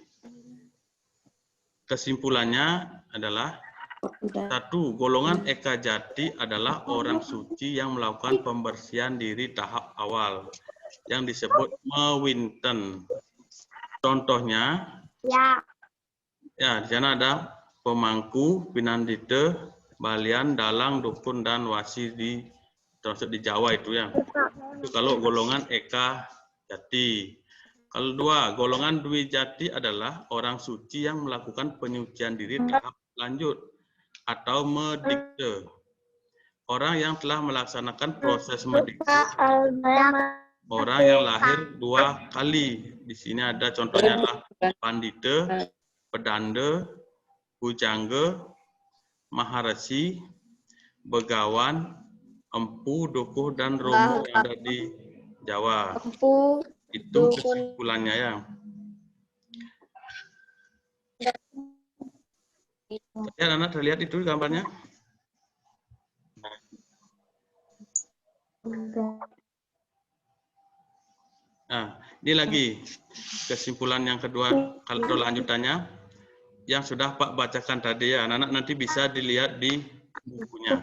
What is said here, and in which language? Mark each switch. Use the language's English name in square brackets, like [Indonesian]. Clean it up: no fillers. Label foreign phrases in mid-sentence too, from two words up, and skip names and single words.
[Indonesian] Kesimpulannya adalah 1. Golongan Eka Jati adalah orang suci yang melakukan pembersihan diri tahap awal. yang disebut mewinten. Contohnya, Ya. ya di sana ada pemangku, pinandite, balian, dalang, dukun, dan wasi termasuk di Jawa itu ya. Itu kalau golongan Eka Jati. Kalau dua, golongan Dwi Jati adalah orang suci yang melakukan penyucian diri tahap lanjut atau medikte. Orang yang telah melaksanakan proses medikte, orang yang lahir 2 kali. Di sini ada contohnya adalah pandite, pedanda, bujangga, maharesi, begawan, empu, dukuh, dan romo yang ada di Jawa. Empu, Itu dukun. kesimpulannya ya. Ya, anak terlihat itu gambarnya. Nah, ini lagi kesimpulan yang kedua, kalau lanjutannya yang sudah Pak bacakan tadi ya, anak-anak nanti bisa dilihat di bukunya.